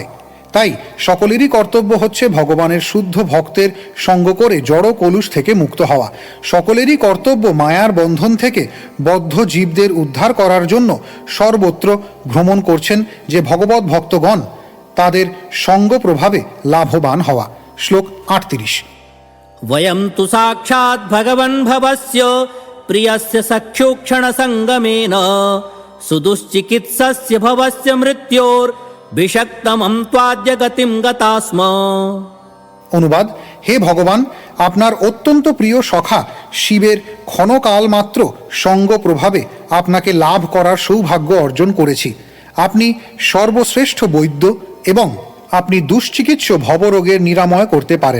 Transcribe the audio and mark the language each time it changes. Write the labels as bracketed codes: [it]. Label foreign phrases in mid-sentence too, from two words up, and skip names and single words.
[bn] তাই সকলেরই কর্তব্য হচ্ছে ভগবানের শুদ্ধ ভক্তের সঙ্গ করে জড় কলুষ থেকে মুক্ত হওয়া। সকলেরই কর্তব্য মায়ার বন্ধন থেকে বদ্ধ জীবদের উদ্ধার করার জন্য সর্বত্র ভ্রমণ করছেন যে ভগবত ভক্তগণ, তাদের সঙ্গ প্রভাবে লাভবান হওয়া। শ্লোক 38। [sa] वयं तु साक्षात् भगवन् भवस्य प्रियस्य सख्योक्षण संगमेन सुदुश्चिकित्सस्य भवस्य मृत्योर्विषक्तमं त्वाद्य गतिं गता स्म। [bn] অনুবাদ: হে ভগবান, আপনার অত্যন্ত প্রিয় সখা শিবের ক্ষণকাল মাত্র সঙ্গ প্রভাবে আপনাকে লাভ করার সৌভাগ্য অর্জন করেছি। আপনি সর্বশ্রেষ্ঠ বৈদ্য এবং আপনি দুশ্চিকিৎস ভবরোগের নিরাময় করতে পারেন।